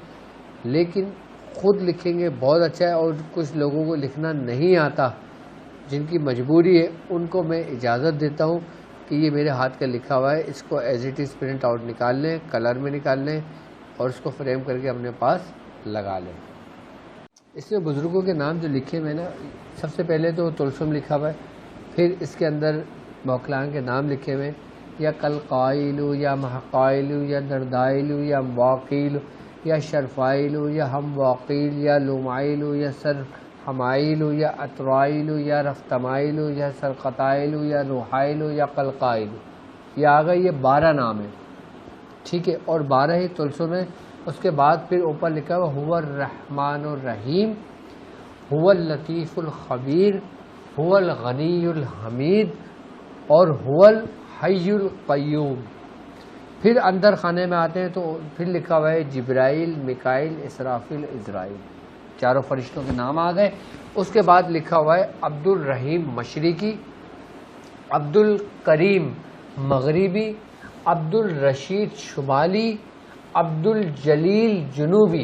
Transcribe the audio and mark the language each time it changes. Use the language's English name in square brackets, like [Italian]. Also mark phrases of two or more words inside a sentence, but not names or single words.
[Urdu] لیکن خود لکھیں گے بہت اچھا ہے، اور کچھ لوگوں کو لکھنا نہیں آتا، جن کی مجبوری ہے، ان کو میں اجازت دیتا ہوں کہ یہ میرے ہاتھ کا لکھا ہوا ہے، اس کو [English] as it is print out [Urdu] نکال لیں، کلر میں نکال لیں، اور اس کو فریم کر کے اپنے پاس لگا لیں. اس میں بزرگوں کے نام جو لکھے میں نا، سب سے پہلے تو تلسم لکھا ہوا ہے، پھر اس کے اندر موکلان کے نام لکھے ہوئے، یا کلقائل، یا محقائل، یا دردائل، یا واقیل، یا شرفائل، یا ہم واقیل، یا لومائل، یا سر حمائل، یا اطرائل، یا رفتمائل، یا سرقطائل، یا روحائل، یا قلقائل. یہ آگئے، یہ 12 نام ہیں، ٹھیک ہے، اور 12 ہی تلسم ہے. اس کے بعد پھر اوپر لکھا ہوا [Arabic] هو الرحمن الرحیم، هو اللطیف الخبیر، هو الغنی الحمید، [Urdu] اور [Arabic] هو الحی القیوم. [Urdu] پھر اندر خانے میں آتے ہیں تو پھر لکھا ہوا ہے جبرائیل، میکائیل، اسرافیل، عزرائیل، چاروں فرشتوں کے نام آ گئے. اس کے بعد لکھا ہوا ہے عبد الرحیم مشرقی، عبد الکریم مغربی، عبد الرشید شمالی، عبد الجلیل جنوبی.